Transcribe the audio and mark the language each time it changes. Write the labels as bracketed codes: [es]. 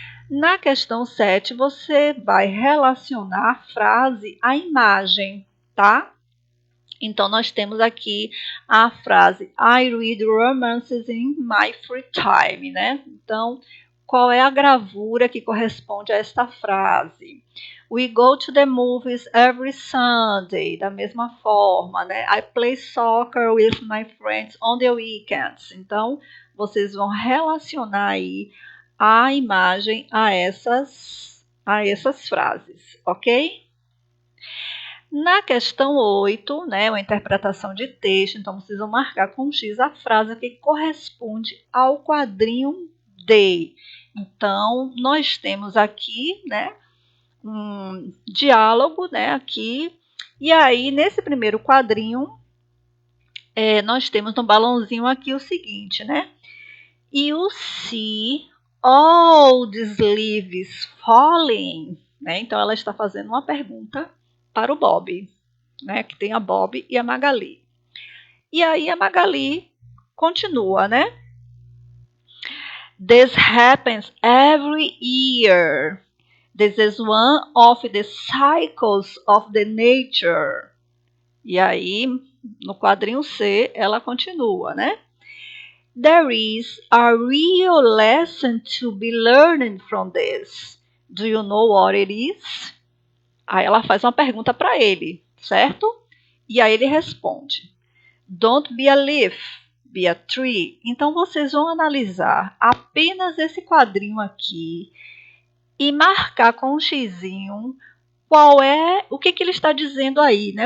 [pt] Na questão 7, você vai relacionar a frase à imagem, tá? Então, nós temos aqui a frase [en] I read romances in my free time, [pt] né? Então, qual é a gravura que corresponde a esta frase? [en] We go to the movies every Sunday, [pt] da mesma forma, né? [en] I play soccer with my friends on the weekends. [pt] Então, vocês vão relacionar aí a imagem a essas frases, ok? Na questão 8, né, uma interpretação de texto, então vocês vão marcar com X a frase que corresponde ao quadrinho D. Então, nós temos aqui, né, um diálogo, né, aqui, e aí nesse primeiro quadrinho, nós temos no balãozinho aqui o seguinte, né, [en] you see all these leaves falling, [pt] né, então ela está fazendo uma pergunta para o Bob, né, que tem a Bob e a Magali. E aí a Magali continua, né? [en] This happens every year. This is one of the cycles of the nature. [pt] E aí, no quadrinho C, ela continua, né? [en] There is a real lesson to be learned from this. Do you know what it is? [pt] Aí ela faz uma pergunta para ele, certo? E aí ele responde: [en] Don't be a leaf, be a tree. [pt] Então, vocês vão analisar apenas esse quadrinho aqui e marcar com um xizinho o que ele está dizendo aí, né?